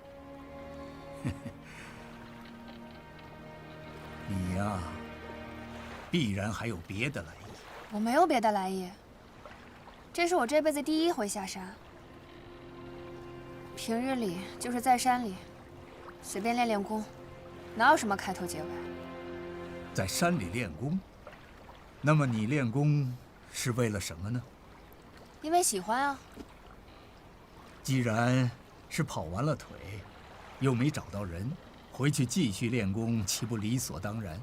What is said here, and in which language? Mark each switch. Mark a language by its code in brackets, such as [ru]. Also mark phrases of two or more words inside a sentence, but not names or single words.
[zh] 你呀，必然還有別的來意。我沒有別的來意，這是我這輩子第一回下山。平日裡就是在山裡，隨便練練功，哪有什麼開頭結尾？在山裡練功，那麼你練功是為了什麼呢？因為喜歡啊。既然是跑完了腿，又沒找到人，回去繼續練功，豈不理所當然？